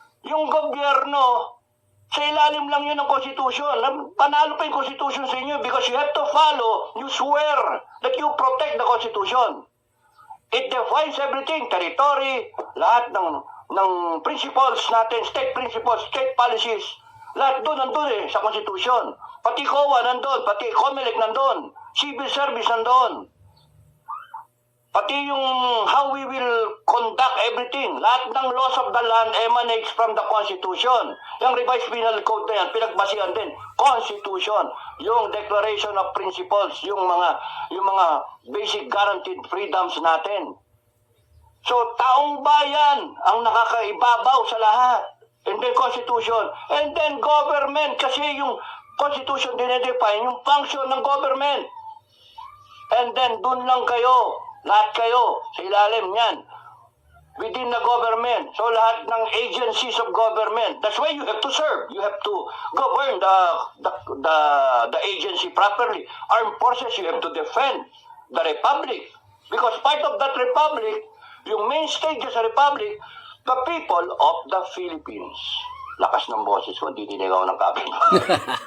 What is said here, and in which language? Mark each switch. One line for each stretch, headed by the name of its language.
Filipino: Yung gobyerno, sa ilalim lang yun ng Constitution. Panalo pa yung Constitution sa inyo
English: because you have to follow, you swear that you protect the Constitution. It defines everything, territory,
Filipino: lahat ng principles natin,
English: state principles, state policies,
Filipino: lahat doon nandun sa Constitution. Pati COA nandun, pati COMELEC nandun, civil service nandun. Pati yung
English: how we will conduct everything.
Filipino: Lahat ng
English: laws of the land emanates from the Constitution.
Filipino: Yung revised penal code na yan, pinagbasihan din. Constitution.
English: Yung Declaration of Principles, yung mga basic guaranteed freedoms natin.
Filipino: So, taong bayan ang nakakaibabaw sa lahat.
English: And then Constitution. And then government.
Filipino: Kasi yung Constitution dinedefine yung function ng government.
English: And then
Filipino: dun lang kayo. Lahat kayo sa ilalim niyan.
English: Within the government. So
Filipino: lahat ng
English: agencies of government. That's why you have to serve. You have to govern the agency properly. Armed forces, you have to defend the republic. Because part of that republic,
Filipino: yung main stage sa republic,
English: the people of the Philippines.
Filipino: Lakas ng boses ko, hindi dinigaw ng kapitbahay.